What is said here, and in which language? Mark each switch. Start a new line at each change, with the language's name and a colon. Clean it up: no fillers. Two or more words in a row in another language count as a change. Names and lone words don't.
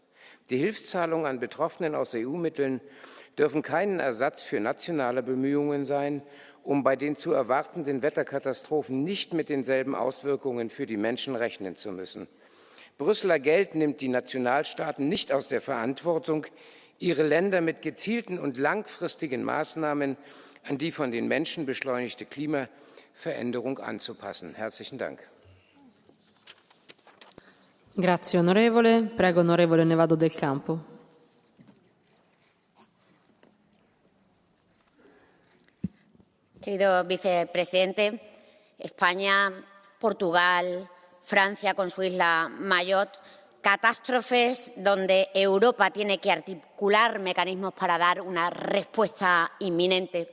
German: Die Hilfszahlungen an Betroffenen aus EU-Mitteln dürfen kein Ersatz für nationale Bemühungen sein, um bei den zu erwartenden Wetterkatastrophen nicht mit denselben Auswirkungen für die Menschen rechnen zu müssen. Brüsseler Geld nimmt die Nationalstaaten nicht aus der Verantwortung, ihre Länder mit gezielten und langfristigen Maßnahmen an die von den Menschen beschleunigte Klimaveränderung anzupassen. Herzlichen Dank.
Italian: Grazie onorevole. Prego onorevole Nevado del Campo.
Spanish: Querido vicepresidente, España, Portugal, Francia con su isla Mayotte, catástrofes donde Europa tiene que articular mecanismos para dar una respuesta inminente.